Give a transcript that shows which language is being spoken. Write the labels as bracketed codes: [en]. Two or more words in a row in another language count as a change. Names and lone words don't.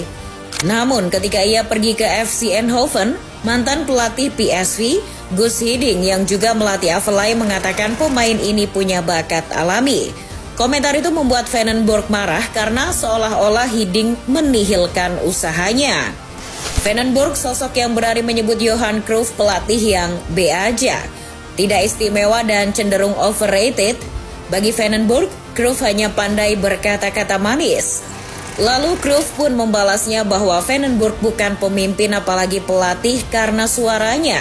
[id] Namun ketika ia pergi ke FC Eindhoven, mantan pelatih PSV, Guus Hiddink yang juga melatih Afellay mengatakan pemain ini punya bakat alami. Komentar itu membuat Van den Berg marah karena seolah-olah Hiddink menihilkan usahanya. Van den Berg sosok yang berani menyebut Johan Cruyff pelatih yang B aja, tidak istimewa dan cenderung overrated. Bagi Van den Berg, Cruyff hanya pandai berkata-kata manis. Lalu Cruyff pun membalasnya bahwa Van den Berg bukan pemimpin apalagi pelatih karena suaranya.